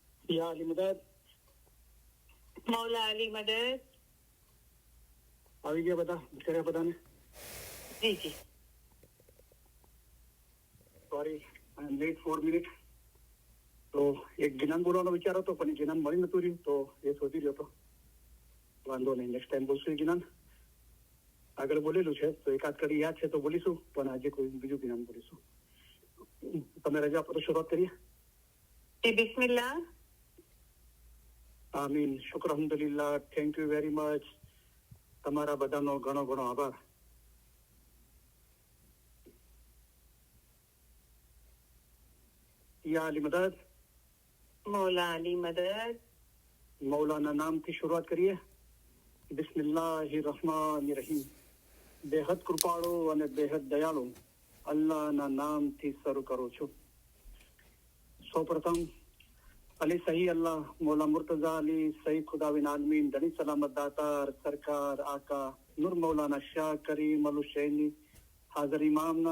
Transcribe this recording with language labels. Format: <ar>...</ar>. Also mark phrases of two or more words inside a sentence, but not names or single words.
<ur>یا علی مدد مولا علی مدد</ur> <gu>આવી ગયા બધા કર્યા બધાને</gu> <ur>جی جی</ur> <en>Sorry I am late</en> <gu>4 મિનિટ તો એક જ્ઞાન બોલવાનો વિચાર હતો પણ જ્ઞાન મળી નતું રહ્યું તો એ શોધી રહ્યો હતો વાંધો નહીં</gu> <en>next time</en> <gu>બોલશું જ્ઞાન આગળ બોલેલું છે તો એકાદ કડી યાદ છે તો બોલીશું પણ આજે કોઈ બીજું જ્ઞાન બોલીશું તમે રજા આપો તો શરૂઆત કરીએ</gu> <ur>جی بسم اللہ</ur> <ar>آمين شكر الحمد لله</ar> <en>thank you very much</en> <gu>તમારા બધાનો ઘણો ઘણો આભાર</gu> <ur>یا علی مدد مولا علی مدد</ur> <gu>મૌલાના નામથી શરૂઆત કરીએ</gu> <ar>بسم الله الرحمن الرحيم</ar> <gu>બેહદ કૃપાળુ અને બેહદ દયાળુ અલ્લાહના નામથી શરૂ કરું છું સૌપ્રથમ અલી સહી અલ્લાહ મૌલા મુર્તઝા અલી સહી ખુદાવિન આલમીન ધણી સલામત દાતાર સરકાર આકા નૂર મૌલાના શાહ કરીમ અલ હુસૈની હાજર ઇમામના</gu>